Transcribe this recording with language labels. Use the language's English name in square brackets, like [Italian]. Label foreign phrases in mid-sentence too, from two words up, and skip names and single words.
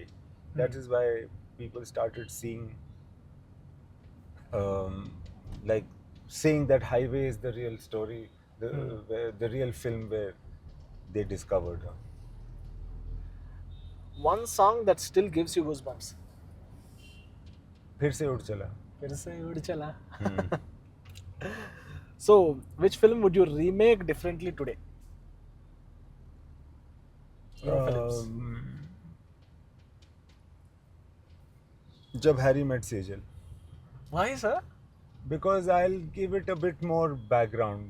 [English] That is why people started seeing, saying that Highway is the real story, the real film where they discovered her. One song that still gives you goosebumps. [Hindi] फिर से उड़ चला. फिर से उड़ चला. [English] So, which film would you remake differently today? Your films. जब Harry met Sejal. Why, sir? Because I'll give it a bit more background.